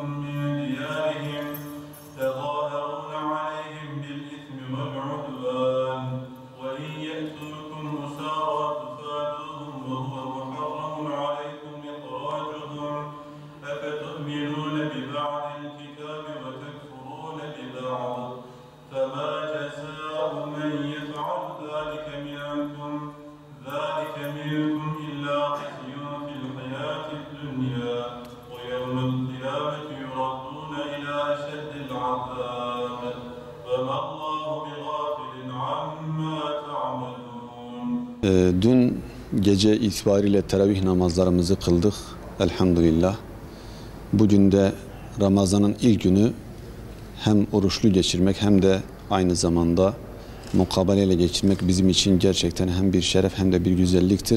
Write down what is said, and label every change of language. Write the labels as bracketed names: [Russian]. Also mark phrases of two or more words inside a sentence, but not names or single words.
[Arabic] من ديارهم تظاهرون عليهم بالإثم والعدوان وإن يأتوكم أسارى تفادوهم وهو محرم عليكم إخراجهم أفتؤمنون ببعض الكتاب وتكفرون ببعض فما جزاء من يفعل ذلك منكم إلا خزي في الحياة الدنيا ويوم القيامة يردون إلى أشد العذاب وما الله بغافل عما تعملون. [Turkish] Dün gece itibariyle teravih namazlarımızı kıldık. Elhamdülillah. Bugün de Ramazan'ın ilk günü hem oruçlu geçirmek hem de aynı zamanda mukabeleyle geçirmek bizim için gerçekten hem bir şeref hem de bir güzelliktir.